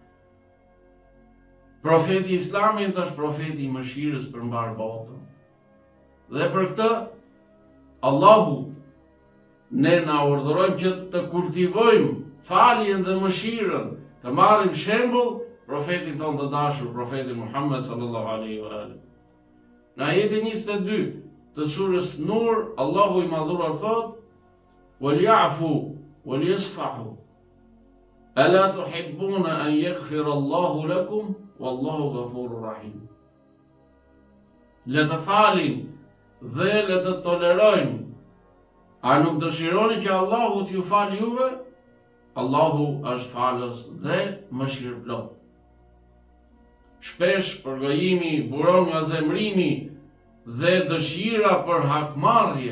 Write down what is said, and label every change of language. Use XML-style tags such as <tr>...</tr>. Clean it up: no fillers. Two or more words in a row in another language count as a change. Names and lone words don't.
<sq>Profeti Islamit është profeti i mëshirës për mbar botën. Dhe për këtë, Allahu ne na urdhërojmë që të kultivojmë faljen dhe mëshirën, të marrim shembull profetin ton të dashur, profetin Muhammed</sq> <ar>صلى الله عليه وسلم.</ar> <sq>Në ajetin 22 të surës Nur, Allahu i madhuar thot:</sq> <ar>"وليعفوا وليصفحوا. ألا تحبون أن يغفر الله لكم والله غفور رحيم."</ar> <sq>Le të falin dhe le të tolerojnë. A nuk dëshironi që Allahu t'ju falë juve? Allahu është falës dhe mëshirëplot. Shpesh përgojimi buron nga zemrimi dhe dëshira për hakmarrje.</sq>